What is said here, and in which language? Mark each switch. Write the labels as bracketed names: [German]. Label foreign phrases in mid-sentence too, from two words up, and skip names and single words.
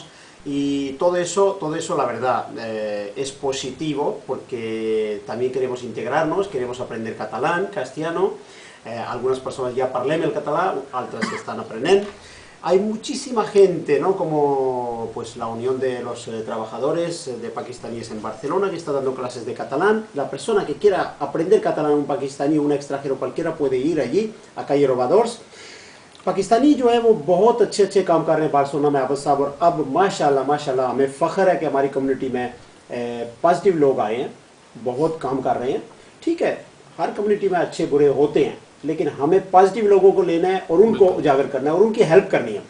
[Spanish] Y todo eso la verdad es positivo porque también queremos integrarnos, queremos aprender catalán, castellano, algunas personas ya parlem el catalán, otras están aprendiendo. Hay muchísima gente, ¿no? Como pues la Unión de los Trabajadores de Pakistaníes en Barcelona, que está dando clases de catalán. La persona que quiera aprender catalán, un pakistaní, un extranjero cualquiera, puede ir allí, a calle Robadors. [Urdu] پاکستانی جو ہے وہ بہت اچھے اچھے کام کر رہے ہیں بارسلونا میں آبد صاحب، اور اب ماشاءاللہ ہمیں فخر ہے کہ ہماری کمیونٹی میں پازیٹو لوگ آئے ہیں، بہت کام کر رہے ہیں. ٹھیک ہے، ہر کمیونٹی میں اچھے برے ہوتے ہیں، لیکن ہمیں پازیٹو لوگوں کو لینا ہے اور ان کو اجاگر کرنا ہے اور ان کی ہیلپ کرنی ہے.